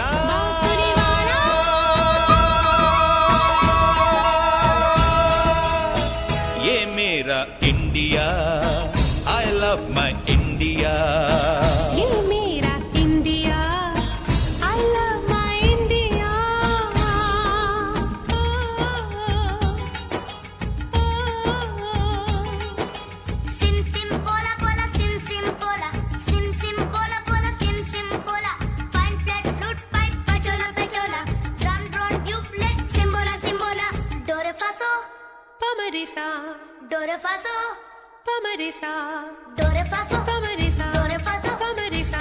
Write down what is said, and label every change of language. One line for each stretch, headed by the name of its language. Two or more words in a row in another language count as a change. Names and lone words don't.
Hindi: बांसुरी वाला। ये मेरा इंडिया,
English: I love my India।
Hindi: ये मेरा इंडिया,
English: I love my India। Sim sim pola pola sim sim pola, sim sim pola pola sim sim pola. Fine flat flute pipe pachola pachola, drum drone tubeless simbola simbola. Do re fa so, Pamarisa, do re fa so, pamarisa, do re fa so, pamarisa, do re fa so, pamarisa.